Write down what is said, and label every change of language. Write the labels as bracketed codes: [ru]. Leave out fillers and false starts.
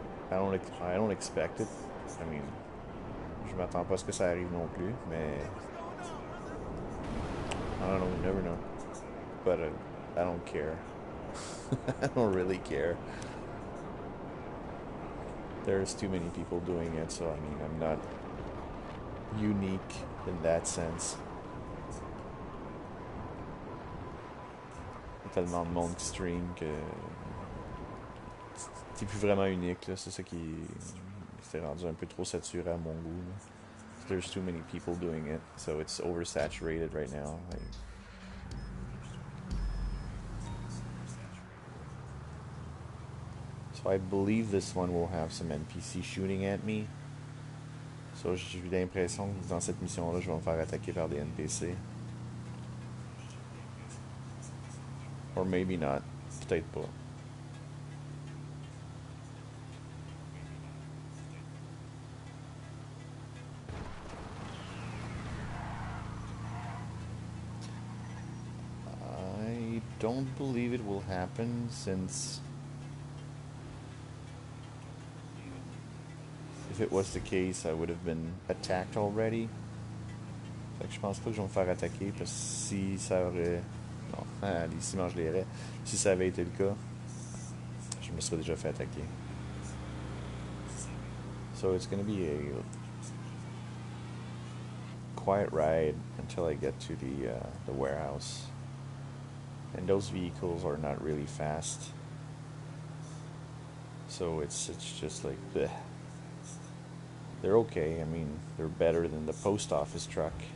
[en] I don't expect it. I mean, [fr] je m'attends pas à ce que ça arrive non plus, [en] mais I don't know. You never know. But I don't care. I don't really care. There's too many people doing it, so I mean, I'm not unique in that sense. [fr] Il y a tellement de monde qui stream que t'es plus vraiment unique, là. C'est ça qui s'est rendu un peu trop saturé à mon goût. Là. [en] There's too many people doing it, so it's oversaturated right now. Like, so I believe this one will have some NPC shooting at me. [fr] So j'ai eu l'impression que dans cette mission-là, je vais me faire attaquer par des NPC. Or maybe not. Peut-être pas. [en] I don't believe it will happen since if it was the case, I would have been attacked already. [fr] Fait que je pense pas que je vais me faire attaquer parce que si ça aurait... Non, les ciments je les aurais. Si ça avait été le cas, je me serais déjà fait attaquer. [en] So it's gonna be a quiet ride until I get to the warehouse. And those vehicles are not really fast. So it's just like bleh. They're okay. I mean, they're better than the post office truck.